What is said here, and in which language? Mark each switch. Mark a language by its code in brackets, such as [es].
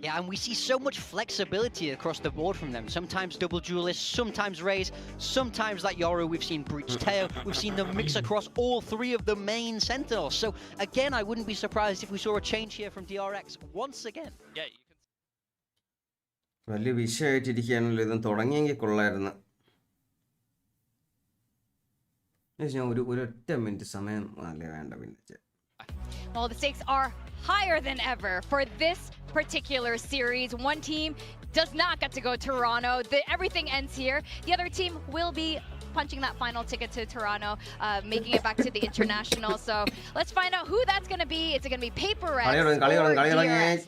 [en] Yeah, and we see so much flexibility across the board from them. Sometimes double duelists, sometimes Raze, sometimes that Yoru. We've seen Breach Tail. We've seen them mix across all three of the main Sentinels. So again, I wouldn't be surprised if we saw a change here from DRX once again. Yeah, [ml] വലിയ വിഷയമായിട്ടിരിക്കുകയാണല്ലോ ഇതും തുടങ്ങിയെങ്കിൽ കൊള്ളായിരുന്നു. ഞാൻ ഒരൊറ്റ minute സമയം അല്ലേ വേണ്ട പിന്നെ. [en] Well, the stakes are higher than ever for this particular series. One team does not get to go to Toronto. Everything ends here. The other team will be punching that final ticket to Toronto, making it back to the international. So let's find out who that's going to be. Is it going to be PRX or DRX?